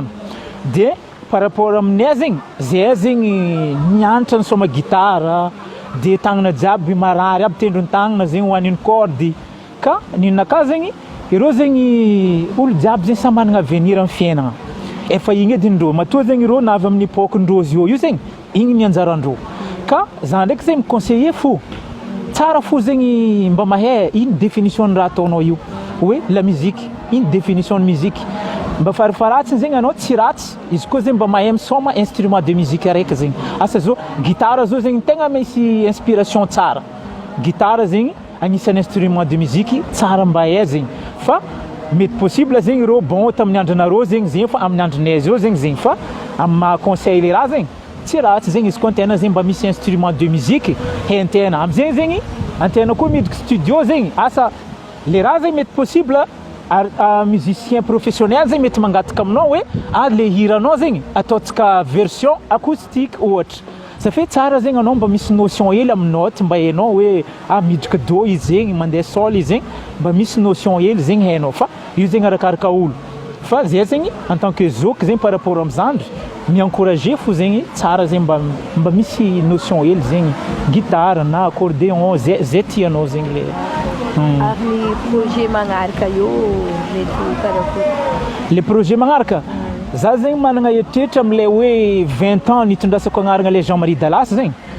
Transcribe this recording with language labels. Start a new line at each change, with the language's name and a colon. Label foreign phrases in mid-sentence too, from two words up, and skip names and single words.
Malagasy: Dia
French: par rapport
Malagasy: aminay zegny zay zegny mianatra nisoma gitara dia tagnana jiaby marary aby tendrony tagnana zegny hoaniny cordy ka ninaka zegny ireo zegny olo jiaby zegny samy managna avenir amin'ny fiainana efa igny edy ndreo matoa zegny ireo navy amin'ny époque-ndreo io zegny igny ny anjarandreo ka za ndraiky zegny miconseiller fo tsara fo zegny mba mahay ino définition raha ataonao io hoe la musique ino
French: définition de musique
Malagasy: mba farafaratsiny zegny anao tsy ratsy izy koa zegny mba mahay misoma
French: instrument de musique
Malagasy: araiky zegny asa zao gitara zao zegny tegna misy inspiration tsara. Gitara zegny agnisan'ny
French: instrument de musique
Malagasy: tsara mba hay zegny fa mety possible zegny ireo bon tamin'ny andronareo zegny fa amin'ny andronay zao zegny fa amin'ny maha conseil le raha zegny tsy ratsy zegny izy koa antena zegny mba misy
French: instrument de musique
Malagasy: haintena amin'izay zegny antena koa miditra studio zegny asa le raha zegny mety
French: possible musicien professionnel
Malagasy: zegny mety mangataka aminao hoe le hiranao zegny ataotsika
French: version acoustique
Malagasy: ohatra.
French: Ça fait
Malagasy: tsara zegny anao mba misy notion hely amin'ny note mba hainao hoe midrika do izy zegny mandeha sol izy zegny mba misy notion hely zegny hainao fa io zegny arakaraka olo fa zay zegny
French: en tant que
Malagasy: zoky zegny
French: par rapport
Malagasy: amin'ny zandry mi-encourager fo zegny tsara zegny mba misy notion hely zegny gitara na accordéon zay tianao zegny le ary ny projet magnaraka io mety karakory le projet magnaraka za zegny managna eritreritra am'lay hoe 20 ans nitondrasako agnarana le Jean Marie Dallas zegny.